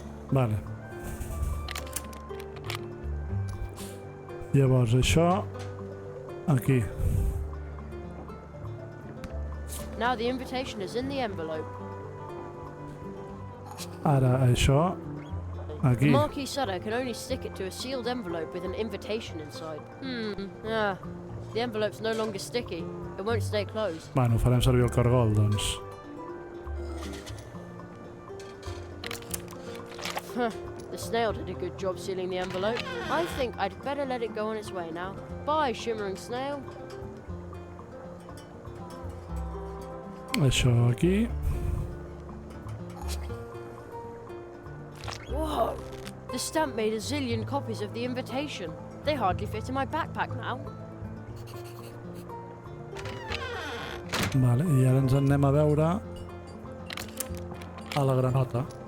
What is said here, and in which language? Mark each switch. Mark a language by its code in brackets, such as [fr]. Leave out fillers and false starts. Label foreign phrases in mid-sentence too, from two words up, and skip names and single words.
[ca] Vale. Llavors, això... Aquí. [en] Now the invitation is in the envelope. [ca] Ara, això... [en] The [ca] Aquí. [en] marquee setter can only stick it to a sealed envelope with an invitation inside. Yeah. The envelope's no longer sticky. It won't stay closed. [ca] Bueno, farem servir el cargol, doncs. [en] The snail did a good job sealing the envelope. I think I'd better let it go on its way now. Bye, shimmering snail. [ca] Això aquí. [en] Whoa! The stamp made a zillion copies of the invitation. They hardly fit in my backpack now. [ca] Vale, i ara ens en anem a veure a la granota.